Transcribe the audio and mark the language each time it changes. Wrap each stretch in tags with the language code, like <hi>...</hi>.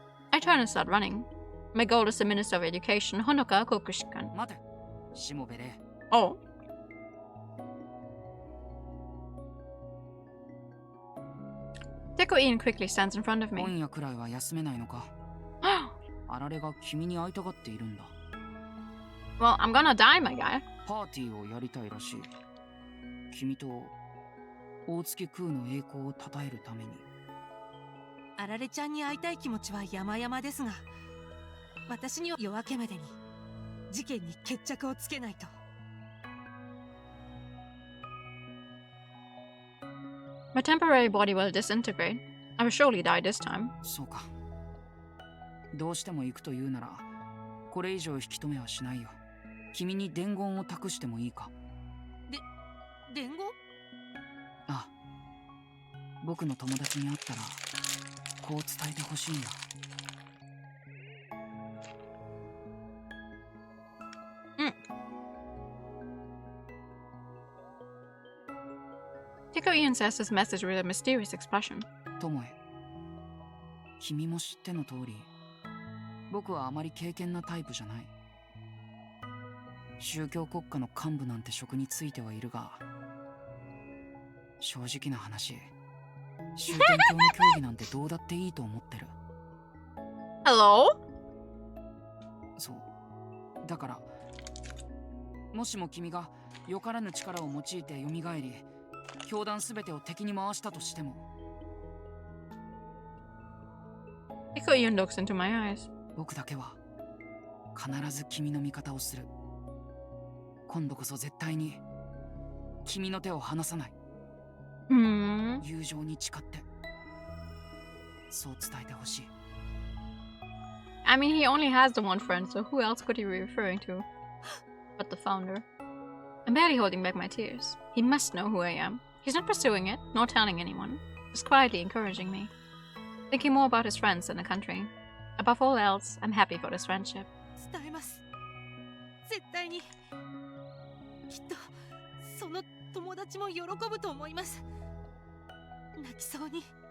<en>I turn and start running. My goal is the Minister of Education, Honoka Kokushikan.</en> <ja>待て、しもべれ。</ja> <en>Oh. Tico Ian quickly stands in front of me.</en> <ja>今夜くらいは休めないのか。あられが君に会いたがっているんだ。</ja> <en>Well, I'm gonna die, my guy.</en> <ja>パーティーをやりたいらしい。君と大月空の栄光を称えるために。あられちゃんに会いたい気持ちは山々ですが、私には夜明けまでに事件に決着をつけないと。</ja> <en>My temporary body will disintegrate. I will surely die this time.</en> <ja>そうか。どうしても行くというなら、これ以上引き止めはしないよ。君に伝言を託してもいいか。伝言？ああ。僕の友達に会ったら、こう伝えてほしいんだ。</ja> <en>Tico Ian says his message with a mysterious expression.</en> <ja>友へ、君も知っての通り、僕はあまり敬虔なタイプじゃない。宗教国家の幹部なんて職についてはいるが、正直な話、宗天教の教義なんてどうだっていいと思ってる。</ja> <en>Hello?</en> <ja>そう。だから、もしも君がよからぬ力を用いて蘇り、教団すべてを敵に回したとしても。 Tico Ian looks into my eyes. 僕だけは必ず君の味方をする。今度こそ絶対に君の手を離さない。友情に誓って、そう伝えてほしい。</ja> <en>I mean, he only has the one friend, so who else could he be referring to? But the founder. I'm barely holding back my tears. He must know who I am. He's not pursuing it, nor telling anyone. Just quietly encouraging me. Thinking more about his friends than the country. Above all else, I'm happy for this friendship.</en> <ja>伝えます。絶対に。きっとその友達も喜ぶと思います。泣きそうに</ja>